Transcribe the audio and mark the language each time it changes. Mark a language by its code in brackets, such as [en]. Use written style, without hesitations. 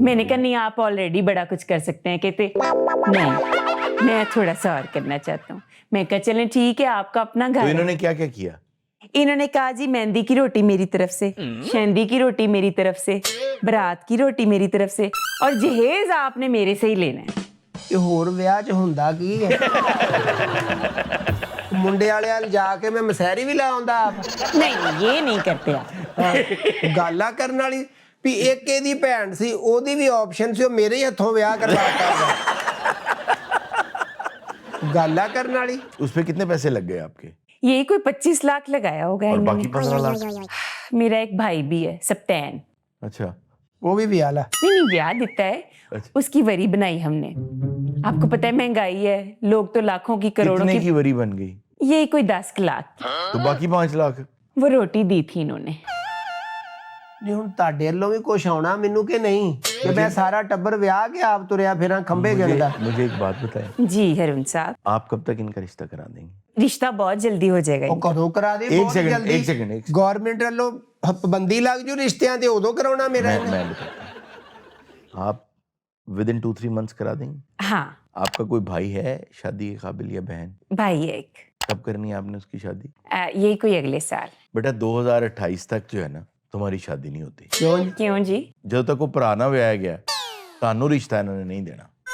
[hi] मैंने कहा नहीं, आप ऑलरेडी बड़ा कुछ कर सकते हैं। कहते नहीं, मैं थोड़ा सा और करना चाहता हूँ। मैं कहा चलें ठीक है, आपका अपना घर तो है। इन्होंने क्या क्या किया? इन्होंने कहा जी मेहंदी की रोटी मेरी तरफ से, शहंदी की रोटी मेरी तरफ से, बरात की रोटी मेरी तरफ से, और जहेज आपने मेरे से ही लेना है। [pa] ਇਹ ਹੋਰ ਵਿਆਹ 'ਚ ਹੁੰਦਾ ਕੀ ਹੈ? ਮੁੰਡੇ ਵਾਲੇ ਵੱਲ ਜਾ ਕੇ ਮੈਂ ਮਸਹਿਰੀ ਵੀ ਲਾ ਆਉਂਦਾ ਆਪ। [hi] नहीं, ये नहीं करते आप। [pa] ਗਾਲਾਂ ਕਰਨ ਵਾਲੀ ਵੀ ਇੱਕ ਇਹਦੀ ਭੈਣ ਸੀ, ਉਹਦੀ ਵੀ ਆਪਸ਼ਨ ਸੀ, ਉਹ ਮੇਰੇ ਹੀ ਹੱਥੋਂ ਵਿਆਹ ਕਰਵਾਤਾ। ਗਾਲਾਂ ਕਰਨ ਵਾਲੀ। [hi] उस पे कितने पैसे लग गए आपके? ये कोई 25 लाख लगाया होगा और इन्होंने। बाकी 15 लाख? मेरा एक भाई भी है सप्तैन। अच्छा, [pa] ਉਹ ਵੀ ਵਿਆਹ ਲਾ। [hi] नहीं नहीं, ब्याह देता है, अच्छा। उसकी वरी बनाई हमने। आपको पता है महंगाई है, लोग तो लाखों की करोड़ों कितने की। की वरी बन गई? ये कोई 10 लाख। तो बाकी 5 लाख? वो रोटी दी थी इन्होंने। [pa] ਨਹੀਂ ਹੁਣ ਤੁਹਾਡੇ ਵੱਲੋਂ ਵੀ ਕੁਛ ਆਉਣਾ ਮੈਨੂੰ ਕਿ ਨਹੀਂ ਕਿ ਮੈਂ ਸਾਰਾ ਟੱਬਰ ਵਿਆਹ ਕੇ ਆਪ ਤੁਰਿਆ ਫਿਰਾਂ ਖੰਭੇ ਗਿਣਦਾ। [hi] मुझे एक बात बताएं, जी हरुण साहब, आप कब तक इनका रिश्ता करा देंगे? रिश्ता बहुत जल्दी हो जाएगा। [pa] ਉਹ कदों करा दे? [hi] एक [pa] ਬਹੁਤ [hi] सेकंड, [pa] ਜਲਦੀ। [hi] एक सेकंड, एक सेकंड। [pa] ਗਵਰਨਮੈਂਟ ਵੱਲੋਂ ਪਾਬੰਦੀ ਲੱਗ ਜੂ ਰਿਸ਼ਤਿਆਂ ਤੇ, ਉਦੋਂ ਕਰਾਉਣਾ ਮੇਰਾ ਇਹਨੇ। [hi] मैं बताता हूं। आप [en] within 2-3 months [hi] करा देंगे? हाँ, आपका कोई भाई है शादी के काबिल या बहन? भाई है एक। कब करनी है आपने उसकी शादी? यही कोई अगले साल। बेटा 2028 तक जो है ना तुम्हारी शादी नहीं होती। [pa] ਕਿਉਂ ਜੀ? [hi] क्यों जी? [pa] ਜਦੋਂ ਤੱਕ ਉਹ ਭਰਾ ਨਾ ਵਿਆਹਿਆ ਗਿਆ ਤੁਹਾਨੂੰ ਰਿਸ਼ਤਾ ਇਹਨਾਂ ਨੇ ਨਹੀਂ ਦੇਣਾ।